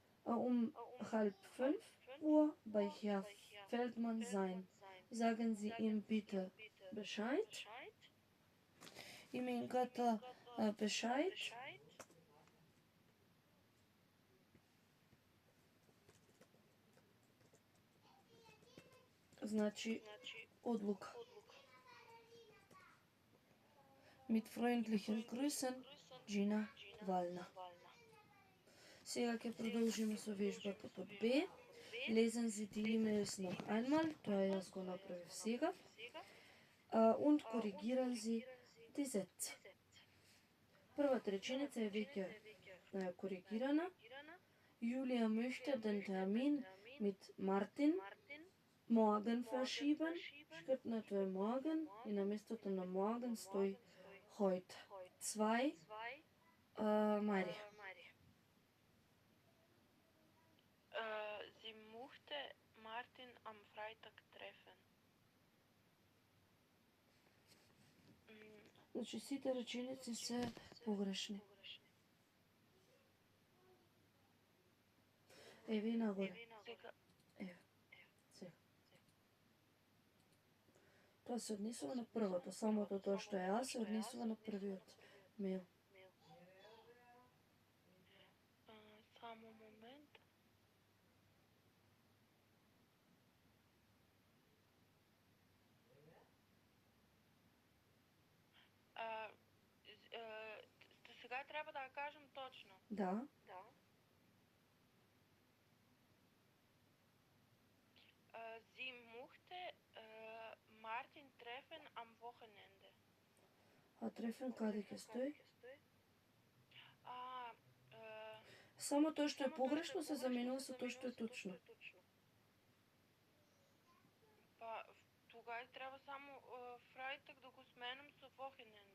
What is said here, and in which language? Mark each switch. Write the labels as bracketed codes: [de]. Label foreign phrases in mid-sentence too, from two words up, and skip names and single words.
[de] 5 Uhr bei Herr Feldmann sein. Sagen Sie ihm bitte Bescheid. Им им ката Bescheid. [mk] Значи одлука. [de] Mit freundlichen Grüßen, Gina Вална. [mk] Сега ќе продолжиме со вежбата под Б. [de] Lesen Sie die E-Mails noch einmal, [mk] тоа јас го направив сега. [de] Und korrigieren Sie die Sätze. [mk] Првата реченица е веќе коригирана. [de] Julia möchte den Termin mit Martin morgen verschieben. [mk] Шкртнато е morgen и на местото на morgen стои heute. 2. Мајри. [de] Sie möchte Martin am Freitag treffen. [mk] Значи сите реченици се погрешни. Еве и нагоре. Еве. Сега. Тоа се однесува на првото, самото тоа што е А се однесува на првиот мейл. Само момент. Сега треба да кажем точно. Да. [de] Sie möchte Martin treffen am Wochenende. [mk] А трефен каде ќе стои? Само тоа што е погрешно се заменува со тоа што е точно. Па тогава треба само Freitag да го сменам со Wochenende.